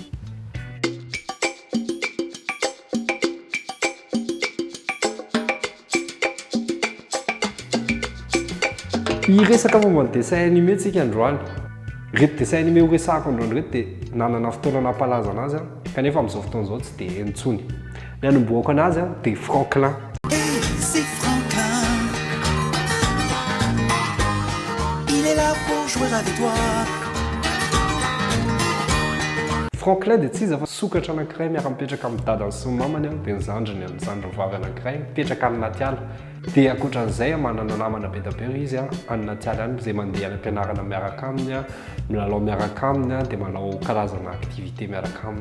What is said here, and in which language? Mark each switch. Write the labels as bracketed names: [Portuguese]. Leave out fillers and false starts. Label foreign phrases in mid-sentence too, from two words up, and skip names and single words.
[Malagasy] Iresaka momba ny [French] dessin animé [Malagasy] tsika androany. Reto [French] dessin animé [Malagasy] ho resahako androany reto dia nanana fotoana nampalaza anazy kanefa amin'izao fotoana izao tsy dia intsony. Ny hanombohako anazy dia Franklin. [French] C'est Franklin. Il est là pour jouer avec toi. [Malagasy] Franklin dia tsy izy fa sokatra anankiray miara-mipetraka amin'ny dadany sy ny mamany dia ny zandriny amin'ny zandrim-vavy anankiray mipetraka any anaty ala. Dia ankoatran'izay manana namana be da be izy any anaty ala any izay mandeha any am-pianarana miaraka aminy milalao miaraka aminy dia manao karazana activité miaraka aminy.